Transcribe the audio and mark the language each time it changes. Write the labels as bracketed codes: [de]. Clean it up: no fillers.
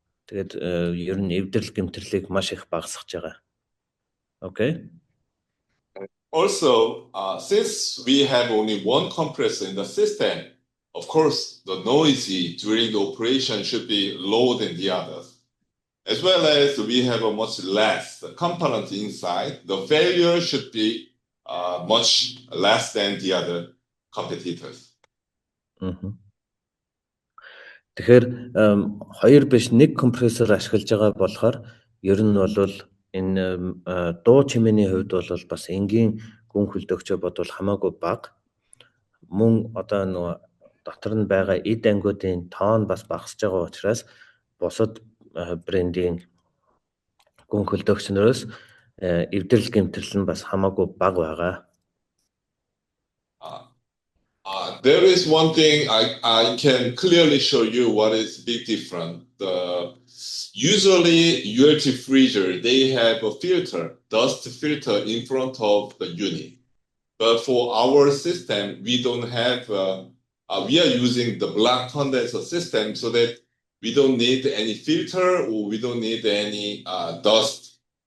[mn] Тэгээд ер нь эвдрэл гэмтэрлийг маш их багасгаж байгаа. [en] Okay. Also, since we have only one compressor in the system, of course, the noise during the operation should be lower than the others. As well as we have a much less component inside, the failure should be much less than the other competitors. [mn] Тэгэхээр хоёр биш нэг компрессор ашиглаж байгаа болохоор ер нь бол энэ дуу чимээний хувьд бол бас энгийн гүн хөлдөөгчөө бодвол хамаагүй бага. Мөн одоо нөгөө дотор нь байгаа эд ангиудын тоон бас багасж байгаа учраас бусад брендийн гүн хөлдөөгчнөөс эвдрэл гэмтрэл нь бас хамаагүй бага байгаа. [en] There is one thing I can clearly show you what is big different. Usually ULT freezer, they have a filter, dust filter in front of the unit. But for our system, we don't have, we are using the black condenser system so that we don't need any filter or we don't need any dust.